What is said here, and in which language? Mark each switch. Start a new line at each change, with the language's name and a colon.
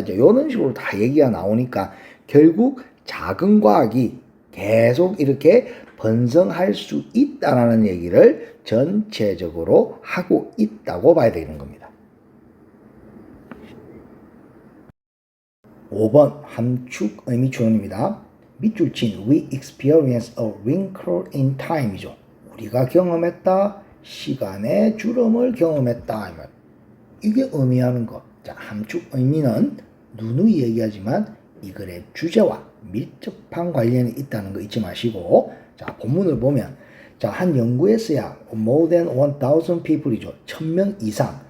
Korean: 이제 이런 식으로 다 얘기가 나오니까 결국 작은 과학이 계속 이렇게 번성할 수 있다라는 얘기를 전체적으로 하고 있다고 봐야 되는 겁니다. 5번 함축 의미 추론입니다.
English: 밑줄 친 we experience a wrinkle in time이죠.
Korean: 우리가 경험했다. 시간의 주름을 경험했다. 이게 의미하는 것. 자, 함축 의미는 누누이 얘기하지만 이 글의 주제와 밀접한 관련이 있다는 거 잊지 마시고, 자, 본문을 보면, 자, 한 연구에서야
English: more than 1,000 people
Korean: 이죠. 1,000명 이상.